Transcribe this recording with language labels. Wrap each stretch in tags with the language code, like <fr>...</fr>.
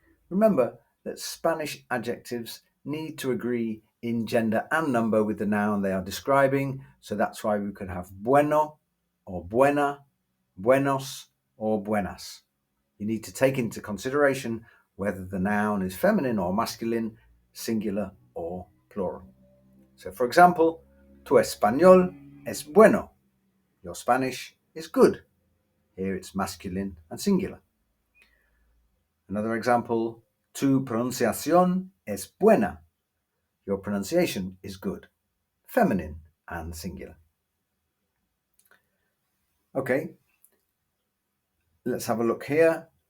<en>Remember that Spanish adjectives need to agree in gender and number with the noun they are describing, so that's why we could have bueno or buena, buenos or buenas. You need to take into consideration whether the noun is feminine or masculine, singular or plural. So for example,</en> <es>tu español es bueno.</es> <en>Your Spanish is good. Here it's masculine and singular. Another example,</en> <es>tu pronunciación es buena.</es> <en>Your pronunciation is good. Feminine and singular. Okay, let's have a look here.</en>